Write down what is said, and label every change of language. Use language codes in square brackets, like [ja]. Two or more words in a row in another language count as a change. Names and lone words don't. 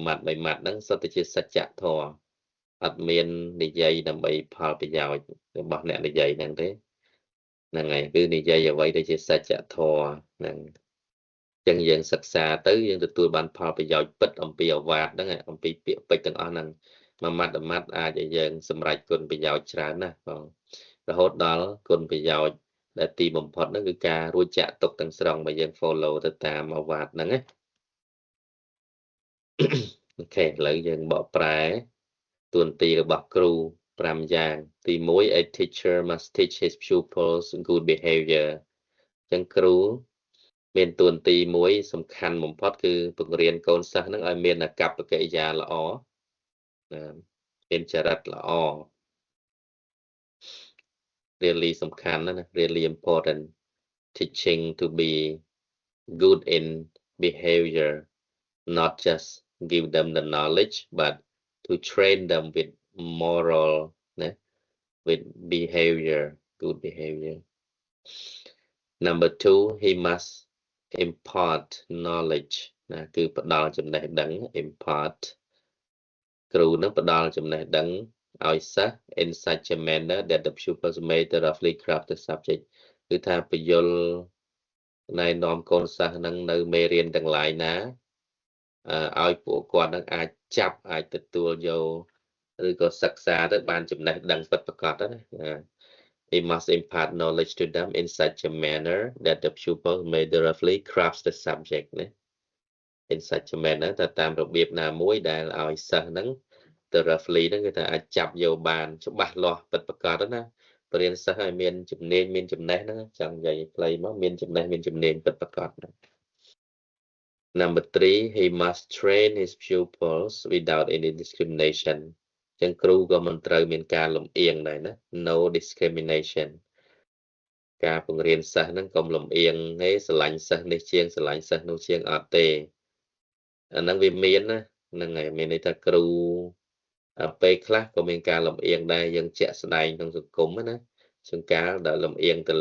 [km] ម៉ាត់ហ្នឹងសុទ្ធតែជាសច្ចធម៌អត់មាននិយាយដើម្បីផលប្រយោជន៍របស់អ្នកនិយាយហ្នឹងទេហ្នឹងហើយគឺនិយាយអ្វីដែលជាសច្ចធម៌ហ្នឹងអញ្ចឹងយើងសិក្សាទៅយើងទទួលបានផលប្រយោជន៍ពិតអំពីអវាទហ្នឹងអំពីពាក្យពេចន៍ទាំងអស់ហ្នឹងមួយម៉ាត់អាចឲ្យយើងសម្រេចគុណប្រយោជន៍ច្រើនណាស់បងរហូតដល់គុណប្រយោជន៍ដែលទីបំផុតហ្នឹងគឺការរួចចាក់ទុកទាំងស្រុងបើយើង follow ទៅតាមអវាទហ្នឹងណា អូខេឥឡូវយើងបកប្រែតួនាទីរបស់គ្រូ5យ៉ាងទី1 [en] a teacher must teach his pupils good behavior [km] អញ្ចឹងគ្រូមានតួនាទីមួយសំខាន់បំផុតគឺបង្រៀនកូនសិស្សហ្នឹងឲ្យមានអាកប្បកិរិយាល្អ មានចរិតល្អ [en] really [km] សំខាន់ណាស់ [en] really important teaching to be good in behavior not just give them the knowledge but to train them with moral with behavior good behavior number 2 he must impart knowledge [km] ណាគឺផ្ដល់ចំណេះដឹង [en] impart [km] គ្រូនឹងផ្ដល់ចំណេះដឹងឲ្យសិស្ស [en] in such a manner that the pupils may thoroughly grasp the subject [km] គឺថាព យល់ណែនាំកូនសិស្សនឹងនៅមេរៀនទាំងឡាយណាឲ្យពួកគាត់នឹងអាចចាប់អាចទទួលយកឬក៏សិ ក្សាទៅបានចំណេះដឹងពិតប្រាកដណា [en] He must impart knowledge to them in such a manner that the pupils may thoroughly grasp the subject [km] ណា [en] in such a manner [km] តែតាមរបៀបណាមួយដែលឲ្យសិស្សហ្នឹង thoroughly ហ្នឹងគឺថាអាចចាប់យកបានច្បាស់លាស់ពិតប្រាកដណាបរិញ្ញាសិស្សឲ្យមានជំនាញមានចំណេះហ្នឹងចង់និយាយខ្លីមកមានចំណេះមានជំនាញពិតប្រាកដណា [en] Number 3 he must train his pupils without any discrimination [km] ចឹងគ្រូក៏មិនត្រូវមានការលំអៀងដែរណា [en] no discrimination [km] ការបង្រៀនសិស្សហ្នឹងកុំលំអៀងទេស្រឡាញ់សិស្សនេះជាងស្រឡាញ់សិស្សនោះជាងអត់ទេអាហ្នឹងវាមានណាហ្នឹងហើយមានន័យថាគ្រូពេលខ្លះក៏មានការលំអៀងដែរយើងជាក់ស្ដែងក្នុងសង្គមណាជួនកាលដែលលំអៀងទៅ